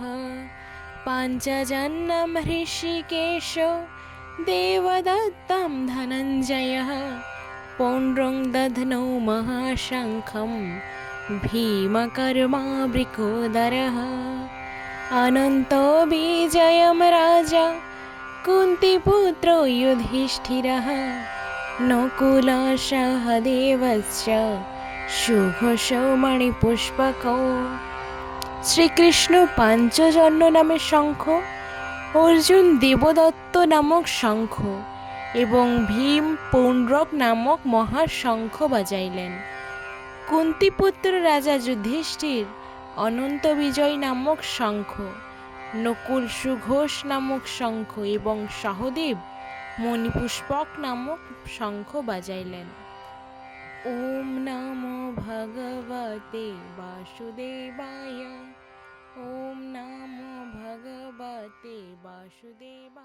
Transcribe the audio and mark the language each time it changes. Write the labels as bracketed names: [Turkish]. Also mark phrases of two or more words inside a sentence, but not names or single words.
[Sanskrit] पाञ्चजन्यं हृषीकेशो देवदत्तं धनञ्जयः पौण्ड्रं दध्नौ महाशङ्खं भीमकर्मावृकोदरः अनन्तो विजयं राजा कुन्तीपुत्रो युधिष्ठिरः नकुलसहदेवश्च सुघोषो मणिपुष्पकौ। [Bangla] শ্রীকৃষ্ণ পাঞ্চজন্য নামে শঙ্খ, অর্জুন দেবদত্ত নামক শঙ্খ এবং ভীম পৌণ্ড্রক নামক মহাশঙ্খ বাজাইলেন। কুন্তিপুত্র রাজা যুধিষ্ঠির অনন্ত বিজয় নামক শঙ্খ, নকুল সুঘোষ নামক শঙ্খ এবং সহদেব মণিপুষ্পক নামক শঙ্খ বাজাইলেন। [Sanskrit] ওম নমো ভগবতে বাসুদেবায়। ওম নমো ভগবতে বাসুদেবায়।